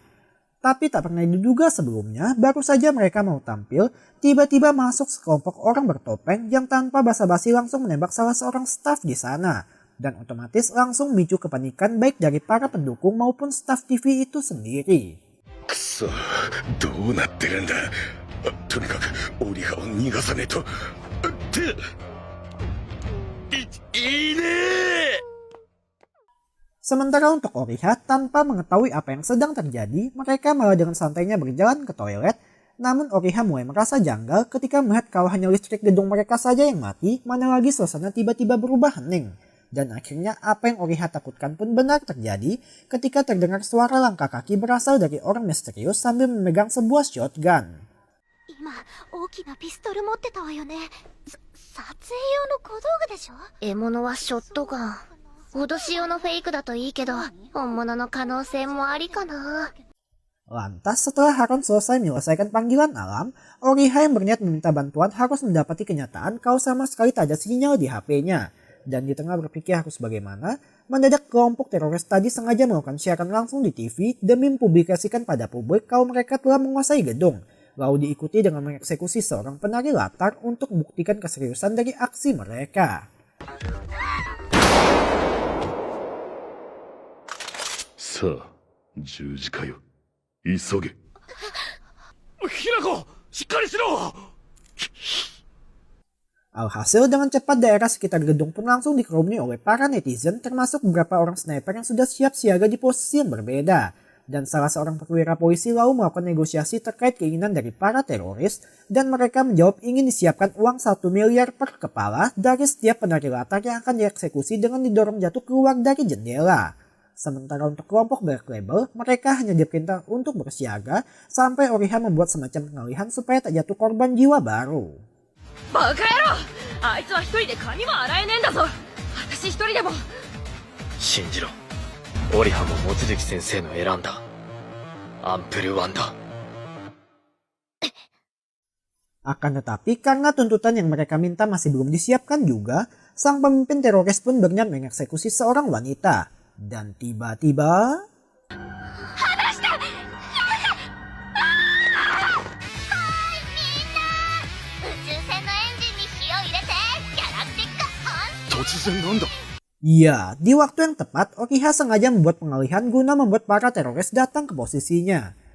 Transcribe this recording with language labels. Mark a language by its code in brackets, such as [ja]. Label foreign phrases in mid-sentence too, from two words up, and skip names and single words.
[id] Tapi tak pernah diduga sebelumnya, baru saja mereka mau tampil, tiba-tiba masuk sekelompok orang bertopeng yang tanpa basa-basi langsung menembak salah seorang staf di sana. Dan otomatis langsung memicu kepanikan baik dari para pendukung maupun staf TV itu sendiri. [ja] くそ、どうなってるんだ。とにかくオリハを逃がさねえと。いいねえ。 [id] Sementara untuk Oriha, tanpa mengetahui apa yang sedang terjadi, mereka malah dengan santainya berjalan ke toilet. Namun Oriha mulai merasa janggal ketika melihat kalau hanya listrik gedung mereka saja yang mati, mana lagi suasana tiba-tiba berubah hening. Dan akhirnya apa yang Oriha takutkan pun benar terjadi ketika terdengar suara langkah kaki berasal dari orang misterius sambil memegang sebuah shotgun. [ja] 今大きなピストル持ってたわよね。撮影用の小道具でしょ。獲物はショットガン。脅し用のフェイクだといいけど、本物の可能性もありかな。 [id] Lantas setelah Haron selesai menyelesaikan panggilan alam, Oriha yang berniat meminta bantuan harus mendapati kenyataan kalau sama sekali tak ada sinyal di HP-nya. Dan di tengah berpikir harus bagaimana, mendadak kelompok teroris tadi sengaja melakukan siaran langsung di TV demi mempublikasikan pada publik kalau mereka telah menguasai gedung. Lalu diikuti dengan mengeksekusi seorang penari latar untuk membuktikan keseriusan dari aksi mereka. [ja] Sa, 十字架よ。急げ。ひなこ、しっかりしろ。 [id] Alhasil dengan cepat daerah sekitar gedung pun langsung dikerumuni oleh para netizen termasuk beberapa orang sniper yang sudah siap siaga di posisi yang berbeda. Dan salah seorang perwira polisi lalu melakukan negosiasi terkait keinginan dari para teroris dan mereka menjawab ingin disiapkan uang 1 miliar per kepala dari setiap penari latar yang akan dieksekusi dengan didorong jatuh keluar dari jendela. Sementara untuk kelompok Black Label, mereka hanya diperintah untuk bersiaga sampai Oriha membuat semacam pengalihan supaya tak jatuh korban jiwa baru. [ja] バカ野郎、あいつは一人で髪も洗えねえんだぞ。私一人でも。信じろ。オリハも望月先生の選んだアンプルワンだ。 [id] Akan tetapi karena tuntutan yang mereka minta masih belum disiapkan juga, sang pemimpin teroris pun berniat mengeksekusi seorang wanita. Dan tiba-tiba... Ya, di waktu yang tepat, Oriha sengaja membuat pengalihan guna membuat para teroris datang ke posisinya.